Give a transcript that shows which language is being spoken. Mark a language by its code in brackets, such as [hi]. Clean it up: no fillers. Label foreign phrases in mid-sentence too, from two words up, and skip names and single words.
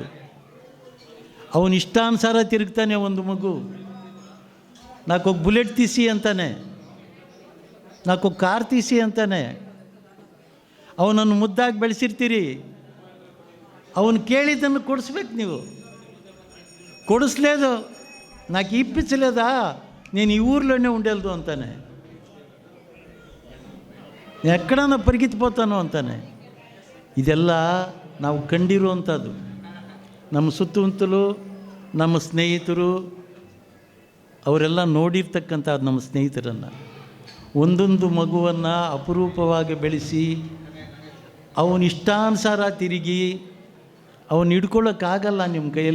[kn] ಅವನು ಇಷ್ಟಾನುಸಾರ ತಿರುಗ್ತಾನೆ. ಒಂದು ಮಗು 4 ಬುಲೆಟ್ ತೀಸಿ ಅಂತಾನೆ, 4 ಕಾರ್ ತೀಸಿ ಅಂತಾನೆ. ಅವನನ್ನು ಮುದ್ದಾಗಿ ಬೆಳೆಸಿರ್ತೀರಿ. ಅವನು ಕೇಳಿದ್ದನ್ನು ಕೊಡಿಸ್ಬೇಕು ನೀವು. [te] ಕೊಡಿಸ್ಲೇದು నాకు ఇప్పించలేదా, నేను ఈ ఊర్లోనే ఉండేది అంతానే, ఎక్కడన్నా [kn] ಪರಿಗೆತ್ತಿపోತಾನೋ ಅಂತಾನೆ. ಇದೆಲ್ಲ ನಾವು ಕಂಡಿರುವಂಥದ್ದು. ನಮ್ಮ ಸುತ್ತಮುತ್ತಲು ನಮ್ಮ ಸ್ನೇಹಿತರು ಅವರೆಲ್ಲ ನೋಡಿರ್ತಕ್ಕಂಥದ್ದು. ನಮ್ಮ ಸ್ನೇಹಿತರನ್ನು, ಒಂದೊಂದು ಮಗುವನ್ನು ಅಪರೂಪವಾಗಿ ಬೆಳೆಸಿ ಅವನ ಇಷ್ಟಾನುಸಾರ ತಿರುಗಿ ಅವನು ಹಿಡ್ಕೊಳ್ಳೋಕ್ಕಾಗಲ್ಲ ನಿಮ್ಮ ಕೈಯಲ್ಲಿ.